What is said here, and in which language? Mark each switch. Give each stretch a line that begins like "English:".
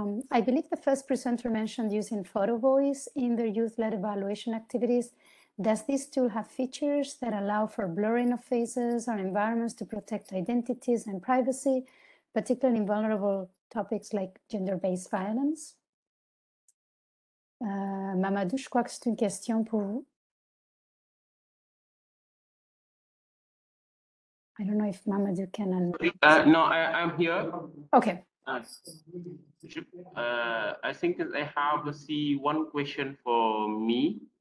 English: I believe the first presenter mentioned using photo voice in their youth-led evaluation activities. Does this tool have features that allow for blurring of faces or environments to protect identities and privacy, particularly in vulnerable topics like gender-based violence?
French: Mamadou, je crois que c'est une question pour vous.
English: I don't know if Mamadou can unmute. No, I'm here. Okay. I think I have one question for me.